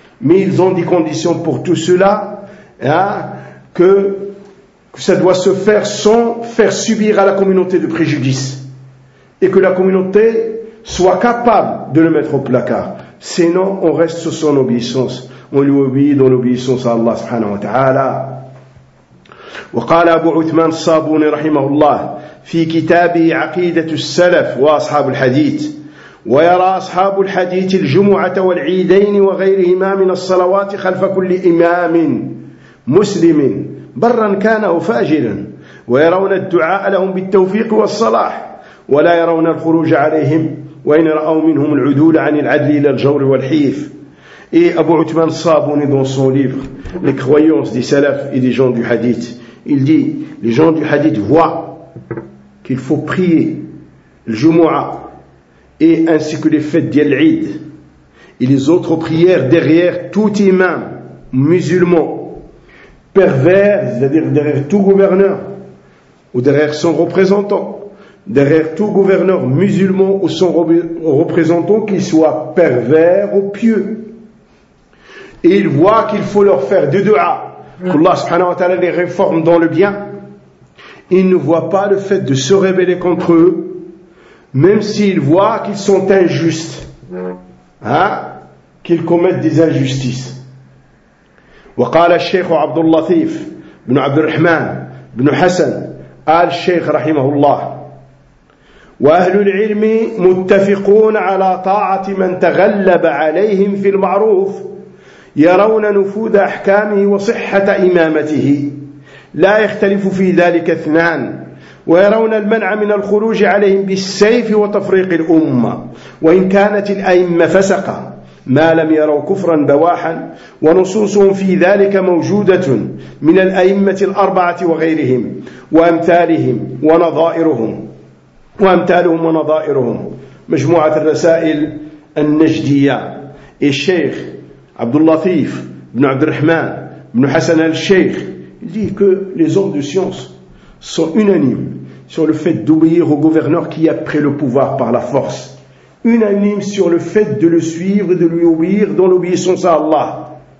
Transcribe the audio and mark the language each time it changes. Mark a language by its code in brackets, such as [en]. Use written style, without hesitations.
[fr] Mais ils ont des conditions pour tout cela, hein, que ça doit se faire sans faire subir à la communauté de préjudice. Et que la communauté soit capable de le mettre au placard. Sinon, on reste sur son obéissance. On lui obéit dans l'obéissance à Allah subhanahu wa ta'ala. [ar] وقال أبو عثمان الصابوني رحمه الله في كتابه عقيدة السلف وأصحاب الحديث ويرى أصحاب الحديث الجمعة والعيدين وغيرهما من الصلوات خلف كل إمام مسلم برا كان أو فاجرا ويرون الدعاء لهم بالتوفيق والصلاح ولا يرون الخروج عليهم وإن رأوا منهم العدول عن العدل إلى الجور والحيف. [fr] Et Abu Uthman Sabouni, dans son livre « Les croyances des salafs et des gens du hadith », il dit « Les gens du hadith voient qu'il faut prier le Jumu'a et ainsi que les fêtes d'Al-Eid et les autres prières derrière tout imam musulman pervers, c'est-à-dire derrière tout gouverneur ou derrière son représentant, derrière tout gouverneur musulman ou son représentant, qu'il soit pervers ou pieux. Et ils voient qu'il faut leur faire des du'a, qu'Allah subhanahu wa ta'ala les réforme dans le bien. Ils ne voient pas le fait de se rebeller contre eux, même s'ils voient qu'ils sont injustes, hein, qu'ils commettent des injustices. [ar] Wa qala al-shaykh Abd al-Latif ibn Abd al-Rahman ibn Hassan al-shaykh rahimahullah wa ahlu al-ilmi muttafiqoon ala ta'ati man taghallaba alayhim fil ma'ruf يرون نفوذ أحكامه وصحة إمامته لا يختلف في ذلك اثنان ويرون المنع من الخروج عليهم بالسيف وتفريق الأمة وإن كانت الأئمة فسقة ما لم يروا كفرا بواحا ونصوصهم في ذلك موجودة من الأئمة الأربعة وغيرهم وأمثالهم ونظائرهم وأمثالهم ونظائرهم مجموعة الرسائل النجدية. [fr] الشيخ Abdullah Latif, Ibn Abd al-Rahman, Ibn Hassan al-Sheikh, il dit que les hommes de science sont unanimes sur le fait d'obéir au gouverneur qui a pris le pouvoir par la force. Unanimes sur le fait de le suivre et de lui obéir dans l'obéissance à Allah.